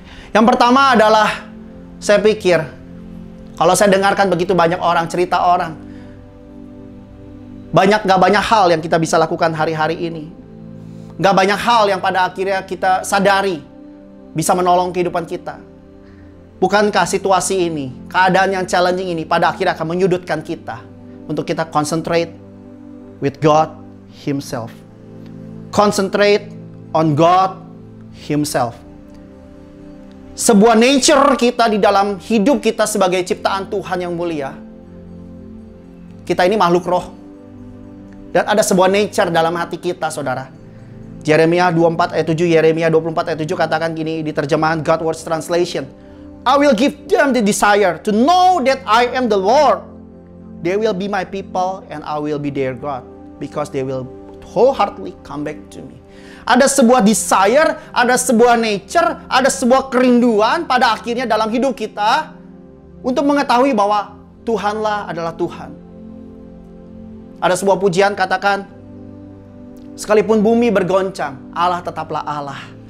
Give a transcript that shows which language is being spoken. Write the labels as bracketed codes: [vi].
[id] Yang pertama adalah, saya pikir, kalau saya dengarkan begitu banyak orang, cerita orang, gak banyak hal yang kita bisa lakukan hari-hari ini. Gak banyak hal yang pada akhirnya kita sadari bisa menolong kehidupan kita. Bukankah situasi ini, keadaan yang challenging ini pada akhirnya akan menyudutkan kita untuk kita [en] concentrate with God Himself. Concentrate on God Himself. [id] Sebuah nature kita di dalam hidup kita sebagai ciptaan Tuhan yang mulia. Kita ini makhluk roh. Dan ada sebuah nature dalam hati kita, saudara. Yeremia 24 ayat 7, Yeremia 24 ayat 7 katakan gini di terjemahan God Words Translation. [en] I will give them the desire to know that I am the Lord. They will be my people and I will be their God. Because they will wholeheartedly come back to me. [id] Ada sebuah desire, ada sebuah nature, ada sebuah kerinduan pada akhirnya dalam hidup kita untuk mengetahui bahwa Tuhanlah adalah Tuhan. Ada sebuah pujian katakan, sekalipun bumi bergoncang, Allah tetaplah Allah.